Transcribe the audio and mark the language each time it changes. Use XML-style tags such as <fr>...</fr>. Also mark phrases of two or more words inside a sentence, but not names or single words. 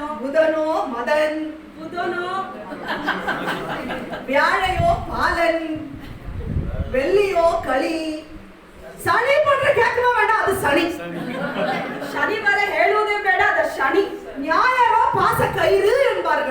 <ta>புதனோ மதன்,</ta> <kn>ಬುಧನೋ</kn> <ta>வியாழையோ பாலன், வெள்ளியோ களி, சனி பண்ற கேட்கவே வேண்டாம், அது சனி.</ta> <kn>ಶನಿವಾರ ಹೇಳುವುದೇ ಬೇಡ, ಅದು ಶನಿ.</kn> <ta>ஞாயிறோ பாச கயிறு என்ப</ta>